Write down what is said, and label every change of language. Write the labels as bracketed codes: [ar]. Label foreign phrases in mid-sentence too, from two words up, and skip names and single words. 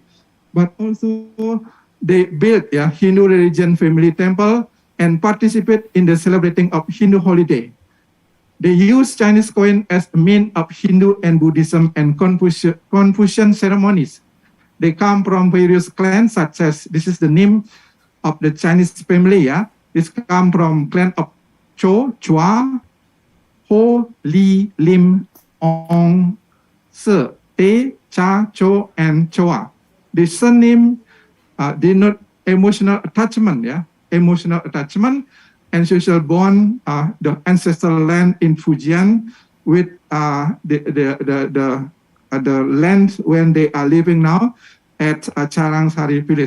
[en] But also they built Hindu religion family temple and participate in the celebrating of Hindu holiday. They use Chinese coin as a mean of Hindu and Buddhism and Confucian ceremonies. They come from various clans, such as, this is the name of the Chinese family, This come from clan of Cho, Chua, Ho, Li, Lim, Ong, Se, Te, Cha, Cho, and Choa. The surname denote emotional attachment, emotional attachment and social bond, the ancestral land in Fujian with the land when they are living now at Charangsari village.